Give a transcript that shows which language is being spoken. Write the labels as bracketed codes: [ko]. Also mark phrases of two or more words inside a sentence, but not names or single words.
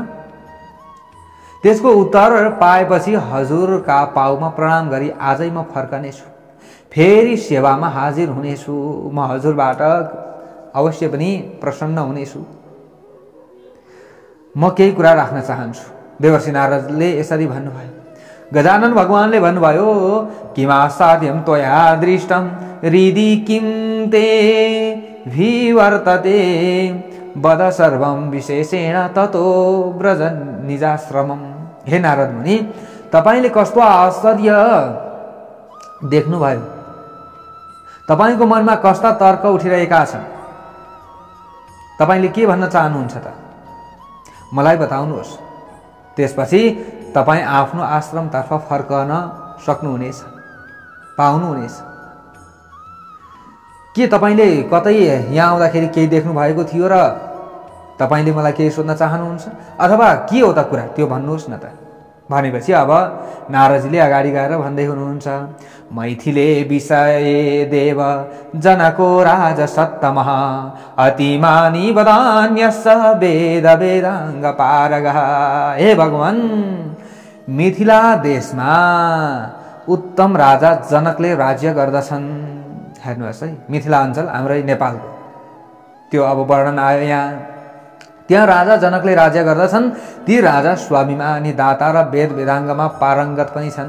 [ne] त्यसको उत्तर पाएपछि हजुरका पाउमा प्रणाम गरी आजै म फर्कनेछु। फेरि सेवामा हाजिर हुनेछु। म हजुरबाट अवश्य पनि प्रसन्न हुनेछु। म केही कुरा राख्न चाहन्छु। देवर्षि नारदले यसरी भन्नुभयो। गजानन भगवानले भन्नुभयो, [sa] किमासाध्यं त्वया दृष्टं हृदि किं ते विवर्तते वद सर्वं विशेषेण ततो ब्रज निजाश्रमम्। [ne] हे नारद मुनि, तपाईले कस्तो आश्चर्य देख्नुभयो? तपाईको मनमा कस्ता तर्क उठिरहेका छन्? तपाईले के भन्न चाहनुहुन्छ त? मलाई बताउनुहोस्। त्यसपछि तपाईं आफ्नो आश्रमतर्फ फर्कन सक्नुहुनेछ, पाउनुहुनेछ। के तपाईले कतै यहाँ आउँदाखेरि केही देख्नु भएको थियो र तपाईले मलाई केही सोध्न चाहनुहुन्छ? अथवा के हो त कुरा, त्यो भन्नुहोस् न त। भनेपछि अब नारदजीले अगाडि गएर भन्दै हुनुहुन्छ, [sa] मैथिले विषये देव जनको राज सत्तमः अतिमानी वदान्यस्स वेद वेदाङ्ग पारगः। [ne] हे भगवान, मिथिला देशमा उत्तम राजा जनकले राज्य गर्दछन्। हेर्नुहोस् है, मिथिला अञ्चल हाम्रै नेपालको त्यो अब वर्णन आयो यहाँ। त्यहाँ राजा जनकले राज्य गर्दछन्। ती राजा स्वाभिमानी दाता र वेद वेदाङ्गमा पारङ्गत पनि छन्।